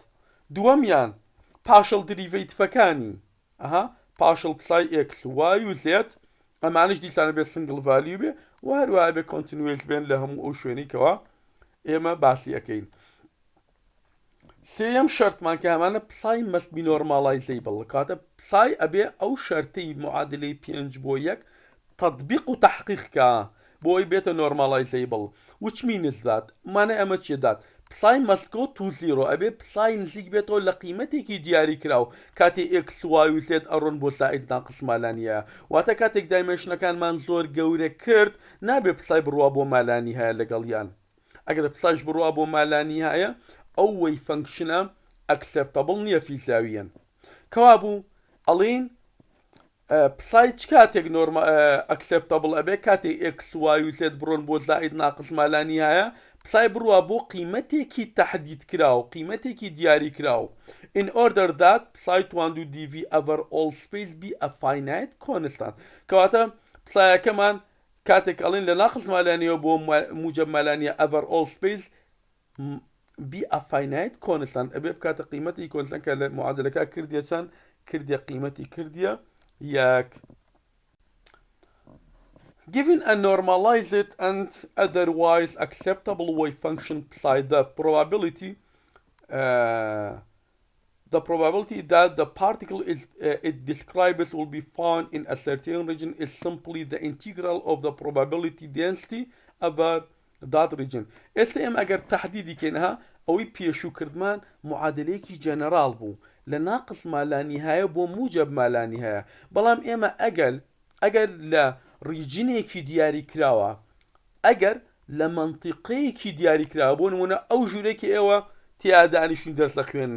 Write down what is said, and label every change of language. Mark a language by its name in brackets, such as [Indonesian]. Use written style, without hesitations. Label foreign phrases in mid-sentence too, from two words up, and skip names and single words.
[Central Kurdish] دووەمیان [English] partial derivatives [Central Kurdish] پاشڵ پسای ئێکس وای و زێت، ئەمانش دیسانە بێت [English] single valued [Central Kurdish] بێ و هەروەها بێ کۆنتینوێس بێن لە هەموو ئەو شوێنێکەوە ئێمە باسی ئەەکەین. سێەم شەرتمان کە ئەمانە پسای [English] must be normalizable، [Central Kurdish] کاتە پسای ئەبێ ئەو شەرتەی معادلەی 5:1 تەطبیق و تەحقیقکە بۆ ئەوی بێتە normalizable. [English] which means that [Central Kurdish] مانە ئەمە چێ دات پسای [English] must go to 0، [Central Kurdish] ئەبێ پسای نزیک بێتەوە لە قیمەتێکی دیاری کراو کاتێ ئێکس وای و زێت ئەڕۆن بۆ زائید ناقص مالانیە، واتە کاتێک دایمەنشنەکانمان زۆر گەورە کرد نابێ پسای بڕوا بۆ مالانی هەیە لەگەڵیان. ئەگەر پسایش بڕوا بۆ مالانی هەیە ئەو وەی فەنکشنە ئەکسپتەبڵ نییە فیزیاویەن. کەوا بوو ئەڵین پسای چ کاتێک ئەکسپتەبڵ ئەبێ کاتێک ئێکس وای و زێت بڕۆن بۆ زائید ناقص مالانی هەیە، پسای بڕوا بۆ قیمەتێکی تەحدید کراو، قیمەتێکی دیاری کراو. [English] in order that [Central Kurdish] پسای توان [English] do dv over all space be a finite constant. [Central Kurdish] کەواتە پسایەکەمان کاتێک ئەڵین لە ناقص مالانیەوە بۆ موجب مالانیە [English] over all space be a finite constant، [Central Kurdish] ئەبێ بکاتە قیمەتی کۆنستان کە لە معادلەکە کردیە چەند کردیە قیمەتی کردیە یەک. [English] Given a normalized and otherwise acceptable wave function psi, the probability that the particle it describes will be found in a certain region is simply the integral of the probability density over that region. [Central Kurdish] ئێستا ئێمە ئەگەر تەحدیدی کەینەها ئەوەی پێشووکردمان معادلەیەکی جەنەراڵ بوو لە ناقص مالانی هەیە بۆ موجب مالانی هەیە، بەڵام ئێمە ئەگەر لە ریجنێکی دیاری کراوە، ئەگەر لە منتیقەیەکی دیاری کراوە، بۆ نمونە ئەو ژوورێکی ئێوە تیادانیشتین دەرسە خوێنن